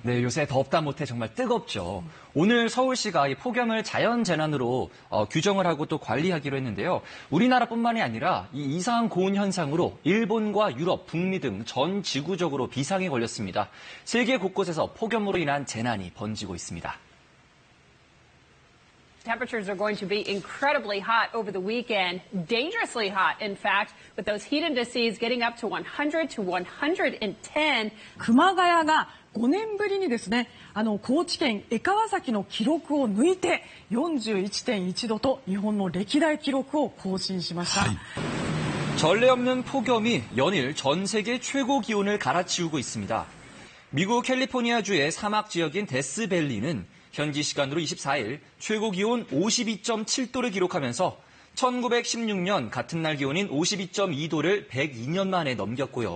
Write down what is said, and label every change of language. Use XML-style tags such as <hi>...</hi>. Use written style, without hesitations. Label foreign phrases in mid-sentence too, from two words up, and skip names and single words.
<ko>네, 요새 덥다 못해 정말 뜨겁죠. 오늘 서울시가 이 폭염을 자연재난으로 규정을 하고 또 관리하기로 했는데요. 우리나라뿐만이 아니라 이 이상 고온 현상으로 일본과 유럽, 북미 등 전 지구적으로 비상에 걸렸습니다. 세계 곳곳에서 폭염으로 인한 재난이 번지고 있습니다.</ko> <en>Temperatures are going to be incredibly hot over the weekend, dangerously hot, in fact, with those heat indices getting up to 100 to 110.</en> <ja>熊谷が5年ぶりにですね、高知県江川崎の記録を抜いて 41.1度と日本の歴代記録を更新しました。</ja> <ko>전례 없는 폭염이 연일 전 세계 최고 기온을 갈아치우고 있습니다. 미국 캘리포니아주의 사막 지역인 데스밸리는 현지 시간으로 24일 최고 기온 52.7도를 기록하면서 1916년 같은 날 기온인 52.2도를 102년 만에 넘겼고요.</ko>